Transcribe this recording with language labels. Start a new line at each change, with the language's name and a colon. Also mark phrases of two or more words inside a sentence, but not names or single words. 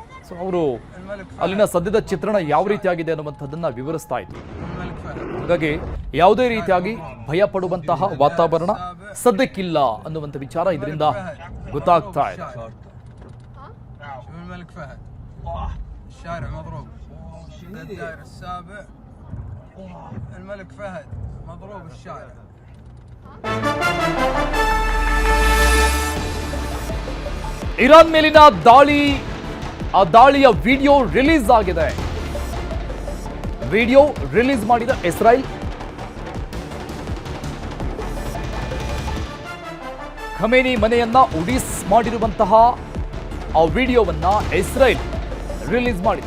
Kannada: ಸೊ ಅವರು ಅಲ್ಲಿನ ಸದ್ಯದ ಚಿತ್ರಣ ಯಾವ ರೀತಿಯಾಗಿದೆ ಅನ್ನುವಂಥದ್ದನ್ನು ವಿವರಿಸ್ತಾ ಇದ್ರು. ಹಾಗಾಗಿ ಯಾವುದೇ ರೀತಿಯಾಗಿ ಭಯ ಪಡುವಂತಹ ವಾತಾವರಣ ಸದ್ಯಕ್ಕಿಲ್ಲ ಅನ್ನುವಂಥ ವಿಚಾರ ಇದರಿಂದ ಗೊತ್ತಾಗ್ತಾ ಇದೆ.
Arabic: الشارع مضروب. الدائري السابع الملك فهد مضروب الشارع.
Kannada: ಇರಾನ್ ಮೇಲಿನ ಆ ದಾಳಿಯ
English: video release
Kannada: ಆಗಿದೆ.
English: video release
Kannada: ಮಾಡಿದ ಇಸ್ರಾಯೇಲ್. ಖಮೇನಿ ಮನೆಯನ್ನ ಉಡಿಸ್ ಮಾಡಿರುವಂತಹ ಆ ವಿಡಿಯೋವನ್ನ ಇಸ್ರಾಯೇಲ್ ರಿಲೀಸ್ ಮಾಡಿದೆ.